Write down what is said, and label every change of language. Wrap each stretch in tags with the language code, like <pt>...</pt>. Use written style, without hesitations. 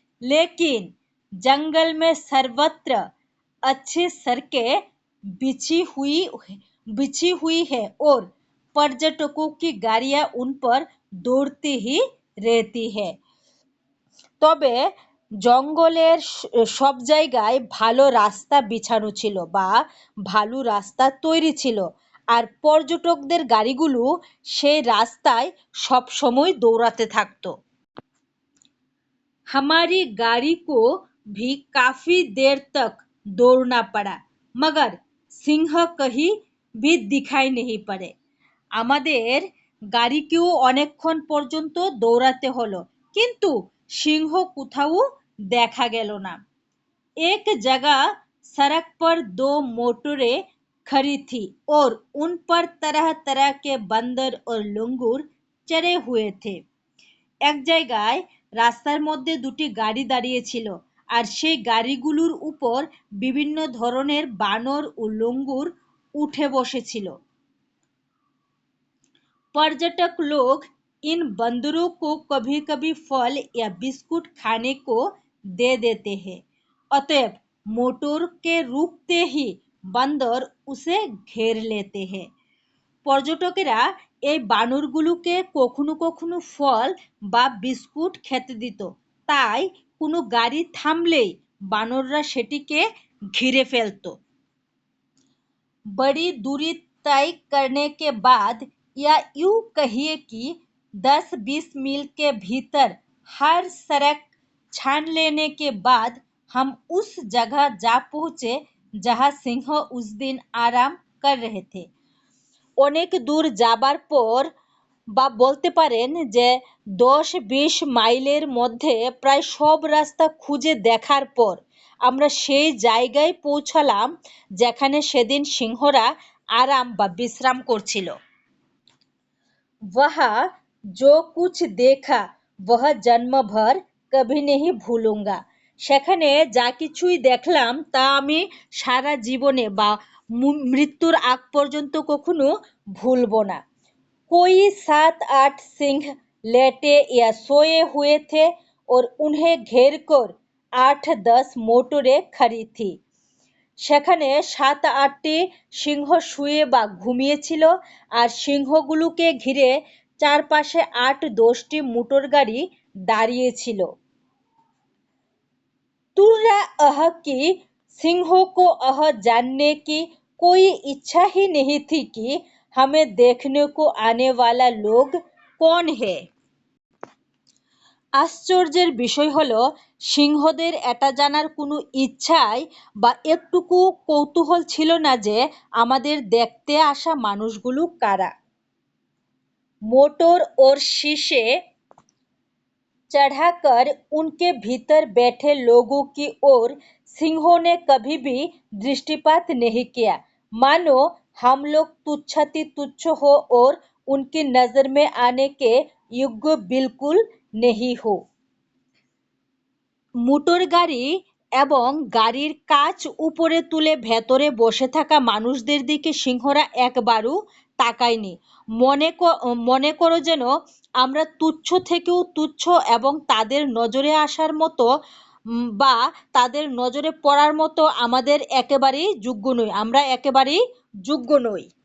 <hi>लेकिन जंगल में सर्वत्र अच्छी सड़कें बिछी हुई है और पर्यटकों की गाड़ियां उन पर दौड़ती ही रहती है।</hi> <bn>তবে জঙ্গলের সব জায়গায় ভালো রাস্তা বিছানো ছিল বা ভালো রাস্তা তৈরি ছিল, আর পর্যটকদের গাড়িগুলো সেই রাস্তায় সব সময় দৌড়াতে থাকতো।</bn> <hi>हमारी गाड़ी को भी काफी देर तक दौड़ना पड़ा मगर सिंह कहीं भी दिखाई नहीं पड़े।</hi> <bn>আমাদের গাড়িকেও অনেকক্ষণ পর্যন্ত দৌড়াতে হলো, কিন্তু সিংহ কোথাও দেখা গেল না।</bn> <hi>एक जगह सड़क पर 2 मोटरें खड़ी थी और उन पर तरह तरह के बंदर और लंगूर चढ़े हुए थे।</hi> <bn>এক জায়গায় রাস্তার মধ্যে 2টি গাড়ি দাঁড়িয়ে ছিল আর সেই গাড়িগুলোর উপর বিভিন্ন ধরনের বানর ও লঙ্গুর উঠে বসেছিল।</bn> <hi>पर्यटक लोग इन बंदरों को कभी कभी फल या बिस्कुट खाने को दे देते हैं। अतएव मोटर के रुकते ही बंदर उसे घेर लेते हैं।</hi> <bn>পর্যটকেরা এই বানরগুলোকে কখনো কখনো ফল বা বিস্কুট খেতে দিত, তাই কোনো গাড়ি থামলেই বানররা সেটিকে ঘিরে ফেলত।</bn> <hi>बड़ी दूरी तय करने के बाद या यूं कहिए कि 10-20 मील के भीतर हर सड़क छान लेने के बाद हम उस जगह जा पहुंचे जहां सिंह उस दिन आराम कर रहे थे।</hi> <bn>অনেক দূর যাবার পর বা বলতে পারেন যে 10-20 মাইলের মধ্যে প্রায় সব রাস্তা খুঁজে দেখার পর আমরা সেই জায়গায় পৌঁছালাম যেখানে সেদিন সিংহরা আরাম বা বিশ্রাম করছিল।</bn> <hi>वहाँ जो कुछ देखा वह जन्म भर कभी नहीं भूलूंगा।</hi> <bn>সেখানে যা কিছুই দেখলাম তা আমি সারা জীবনে বা মৃত্যুর আগ পর্যন্ত কখনো ভুলবো না।</bn> <hi>कोई 7-8 सिंह लेटे या सोए हुए थे और उन्हें घेर कर 8-10 मोटरें खड़ी थी।</hi> <bn>সেখানে 7-8টি সিংহ শুয়ে বা ঘুমিয়েছিল আর সিংহগুলোকে ঘিরে চারপাশে 8-10টি মোটর গাড়ি দাঁড়িয়েছিল।</bn> <hi>तुर्रा अह की सिंहों को अह जानने की कोई इच्छा ही नहीं थी कि हमें देखने को आने वाला लोग कौन है।</hi> <bn>আশ্চর্যের বিষয় হলো সিংহদের এটা জানার কোনো ইচ্ছাই বা একটুকু কৌতূহল ছিল না যে আমাদের দেখতে আসা মানুষগুলো কারা।</bn> <hi>मोटर और शीशे चढ़ाकर उनके भीतर बैठे लोगों की ओर सिंहों ने कभी भी दृष्टिपात नहीं किया, मानो हम लोग तुच्छति तुच्छ हो और उनकी नजर में आने के योग्य बिल्कुल नहीं हो।</hi> <bn>মোটর গাড়ি এবং গাড়ির কাচ উপরে তুলে ভেতরে বসে থাকা মানুষদের দিকে সিংহরা একবারও তাকায়নি। মনে করো যেন আমরা তুচ্ছ থেকেও তুচ্ছ এবং তাদের নজরে আসার মতো বা তাদের নজরে পড়ার মতো আমাদের একেবারেই যোগ্য নই, আমরা একেবারেই যোগ্য নই।</bn>